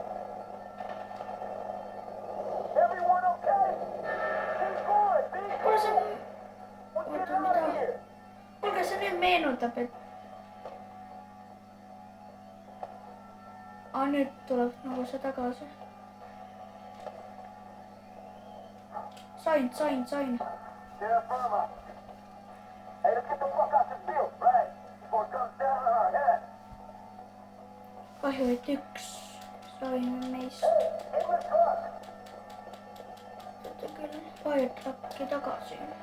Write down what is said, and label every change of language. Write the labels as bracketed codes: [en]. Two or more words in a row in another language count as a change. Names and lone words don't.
[et] Kuule, see nüüd meenutab, et nüüd tuleb nagu see tagasi. Sain. [la] Terra firma. [en] Hey, let's get the fuck out this bill, right? Before it comes down on our head. [et] Kahju, et üks saime meist. [en] Hey, let's talk. [et] Teete küll firetrucki tagasi.